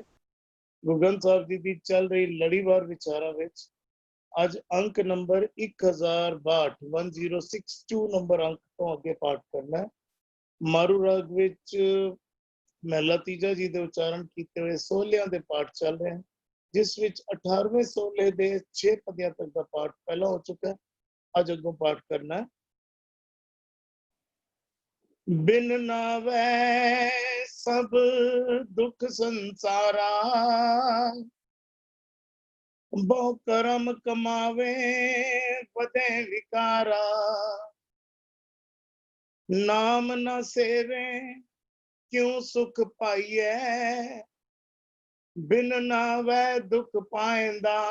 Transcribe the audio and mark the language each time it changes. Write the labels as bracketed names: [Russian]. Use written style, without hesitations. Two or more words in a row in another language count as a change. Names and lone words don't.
[Punjabi] ਗੁਗਨ ਸਾਹਿਬ ਜੀ ਦੀ ਚੱਲ ਰਹੀ ਲੜੀਵਾਰ ਵਿਚਾਰਾਂ ਵਿੱਚ ਅੱਜ ਅੰਕ ਨੰਬਰ 1062 1062 ਨੰਬਰ ਅੰਕ ਤੋਂ ਅੱਗੇ ਪਾਠ ਕਰਨਾ ਹੈ। ਮਾਰੂ ਰਾਗ ਵਿੱਚ ਮਹਿਲਾ ਤੀਜਾ ਜੀ ਦੇ ਉਚਾਰਨ ਕੀਤੇ ਹੋਏ ਸੋਹਲਿਆਂ ਦੇ ਪਾਠ ਚੱਲ ਰਹੇ ਹਨ, ਜਿਸ ਵਿੱਚ 18ਵੇਂ ਸੋਹਲੇ ਦੇ 6 ਪਦਿਆਂ ਤੱਕ ਦਾ ਪਾਠ ਪਹਿਲਾਂ ਹੋ ਚੁੱਕਾ ਹੈ। ਅੱਜ ਅੱਗੋਂ ਪਾਠ ਕਰਨਾ ਹੈ। ਬਿਨ ਨਾਵੈ ਸਬ ਦੁਖ ਸੰਸਾਰਾ, ਬਹੁ ਕਰਮ ਕਮਾਵੇ ਬਦੇ ਵਿਕਾਰਾ। ਨਾਮ ਨ ਸੇਵੇ ਕਿਉਂ ਸੁਖ ਪਾਇਏ, ਬਿਨ ਨਾਵੈ ਦੁਖ ਪਾਏਂਦਾ।